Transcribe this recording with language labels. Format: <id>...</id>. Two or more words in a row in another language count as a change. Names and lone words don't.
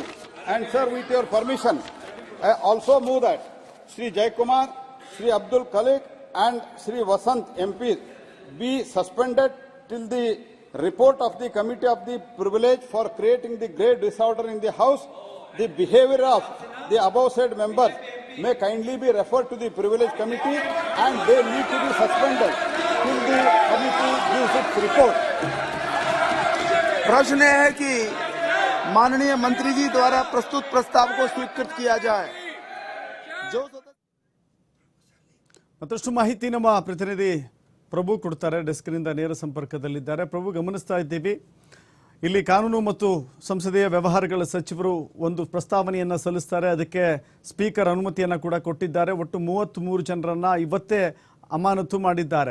<en>And sir, with your permission, I also move that Shri Jaikumar, Shri Abdul Khalik, and Shri Vasant MP be suspended till the report of the Committee of the Privilege for creating the great disorder in the House. The behavior of the above said members may kindly be referred to the Privilege Committee, and they need to be suspended till the committee gives its report.</en> <hi>प्रश्न है कि माननीय मंत्री जी द्वारा प्रस्तुत प्रस्ताव को स्वीकृत किया जाए. जो</hi> <kn>ಮತ್ತಷ್ಟು ಮಾಹಿತಿ ನಮ್ಮ ಪ್ರತಿನಿಧಿ ಪ್ರಭು ಕೊಡ್ತಾರೆ. ಡೆಸ್ಕ್ನಿಂದ ನೇರ ಸಂಪರ್ಕದಲ್ಲಿದ್ದಾರೆ. ಪ್ರಭು, ಗಮನಿಸ್ತಾ ಇದ್ದೀವಿ, ಇಲ್ಲಿ ಕಾನೂನು ಮತ್ತು ಸಂಸದೀಯ ವ್ಯವಹಾರಗಳ ಸಚಿವರು ಒಂದು ಪ್ರಸ್ತಾವನೆಯನ್ನು ಸಲ್ಲಿಸ್ತಾರೆ. ಅದಕ್ಕೆ ಸ್ಪೀಕರ್ ಅನುಮತಿಯನ್ನು ಕೂಡ ಕೊಟ್ಟಿದ್ದಾರೆ. ಒಟ್ಟು 33 ಜನರನ್ನ ಇವತ್ತೇ ಅಮಾನತು ಮಾಡಿದ್ದಾರೆ.</kn>